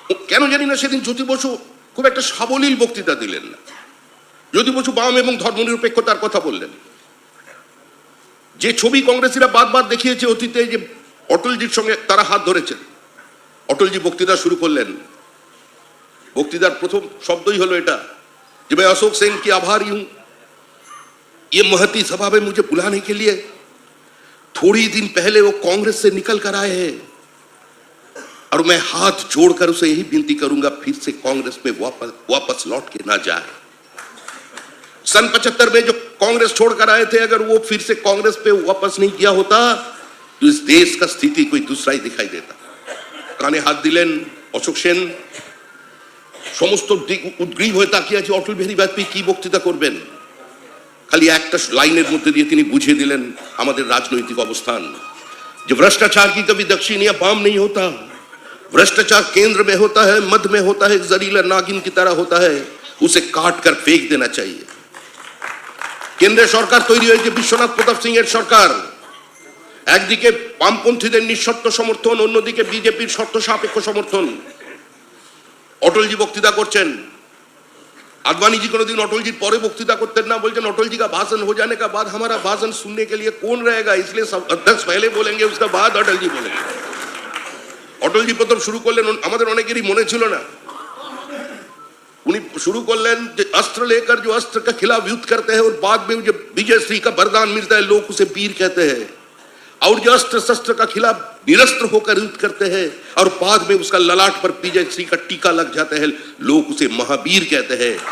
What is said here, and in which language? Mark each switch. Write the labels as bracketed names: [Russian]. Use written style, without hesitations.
[Bangla] কেন জানি না সেদিন জ্যোতি বসু খুব একটা সাবলীল বক্তৃতা দিলেন না। জ্যোতি বসু বাম এবং ধর্মনিরপেক্ষতার কথা বললেন। যে ছবি কংগ্রেসীরা বারবার দেখিয়েছে অতীতে যে অটলজির সঙ্গে তারা হাত ধরেছেন, অটলজি বক্তৃতা শুরু করলেন। বক্তৃতার প্রথম শব্দই হলো এটা যে [Hindi] मैं अशोक सेन की आभारी हूं, ये महती सभा में मुझे बुलाने के लिए। थोड़ी दिन पहले वो कांग्रेस से निकल कर आए हैं और मैं हाथ जोड़कर उसे यही विनती करूंगा फिर से कांग्रेस में वापस लौट के ना जाए। सन 75 में जो कांग्रेस छोड़कर आए थे, अगर वो फिर से कांग्रेस पे वापस नहीं किया होता तो इस देश का स्थिति कोई दूसरा ही दिखाई देता। [Bangla] काने हाथ दिलेन अशोक सेन সমস্ত দিক উদ্গ্রীব হয়ে তাকিয়ে আছে অটল বিহারী বাজপেয়ী কি বক্তৃতা করবেন। খালি একটা লাইনের মধ্যে দিয়ে তিনি বুঝিয়ে দিলেন আমাদের রাজনৈতিক অবস্থান, যে [Hindi] भ्रष्टाचार की कभी दक्षिण या वाम नहीं होता, भ्रष्टाचार केंद्र में होता है, मध्य में होता है, जहरीला नागिन की तरह होता है, उसे काट कर फेंक देना चाहिए। [Bangla] কেন্দ্রের সরকার তৈরি হয়েছে বিশ্বনাথ প্রতাপ সিং এর সরকার। একদিকে বামপন্থীদের নিঃশর্ত সমর্থন, অন্যদিকে বিজেপির শর্ত সাপেক্ষ সমর্থন। অটলজি বক্তৃতা করছেন। [Hindi] आडवाणी जी कोनोदिन अटल जी परे बक्तृता करते ना, बोलते अटल जी का भाषण हो जाने का बाद हमारा भाषण सुनने के लिए कौन रहेगा, इसलिए सब अध्यक्ष पहले बोलेंगे उसके बाद अटल जी बोलेंगे। अटल जी [Bangla] प्रथम शुरू करलेन आमादेर अनेकेरই মনে ছিল না, [Hindi] उन्हीं शुरू करलेन अस्त्र लेकर जो अस्त्र के खिलाफ युद्ध करते हैं और बाद में जो विजय श्री का वरदान मिलता है लोग उसे वीर कहते हैं, और जो अस्त्र शस्त्र का खिलाफ निरस्त्र होकर युद्ध करते हैं और बाद में उसका ललाट पर विजय श्री का टीका लग जाता है लोग उसे महावीर कहते हैं।